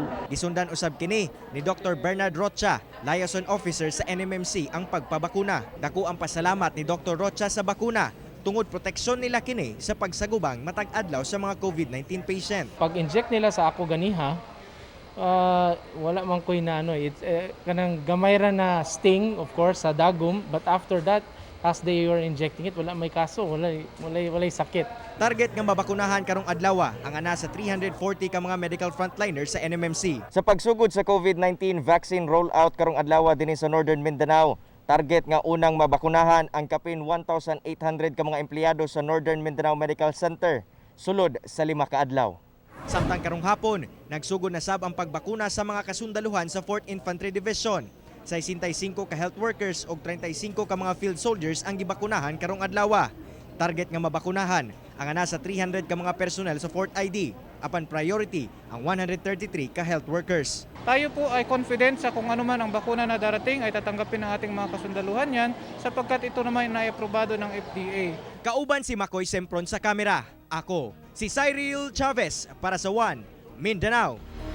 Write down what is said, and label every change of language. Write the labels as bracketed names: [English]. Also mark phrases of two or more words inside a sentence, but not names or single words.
[Cebuano] Gisundan usab kini ni Dr. Bernard Rocha, liaison officer sa NMMC ang pagpabakuna. Dako ang pasalamat ni Dr. Rocha sa bakuna tungod proteksyon nila kini sa pagsagubang matag adlaw sa mga COVID-19 patient. Pag-inject nila sa ako ganiha, wala man koy na kanang gamay ra na [English] sting of course [Cebuano] sa dagom, [English] but after that as they were injecting it [Cebuano] wala may kaso, walay sakit. Target nga mabakunahan karong adlaw ang ana sa 340 ka mga [English] medical frontliners [Cebuano] sa NMMC. Sa pagsugod sa COVID-19 vaccine rollout karong adlaw dinhi sa Northern Mindanao, target nga unang mabakunahan ang kapin 1,800 ka mga empleyado sa Northern Mindanao Medical Center sulod sa 5 ka adlaw. Samtang karong hapon, nagsugod na sab ang pagbakuna sa mga kasundaluhan sa 4th Infantry Division. 65 ka [English] health workers [Cebuano] o 35 ka mga [English] field soldiers [Cebuano] ang gibakunahan karong adlaw. Target nga mabakunahan ang ana sa 300 ka mga personnel sa 4th ID, apan priority ang 133 ka [English] health workers. [Filipino] Tayo po ay confident sa kung ano man ang bakuna na darating ay tatanggapin ng ating mga kasundaluhan yan sapagkat ito naman ay aprobado ng FDA. [Cebuano] Kauban si Makoy Sempron sa kamera. Ako, si Cyril Chavez para sa One Mindanao.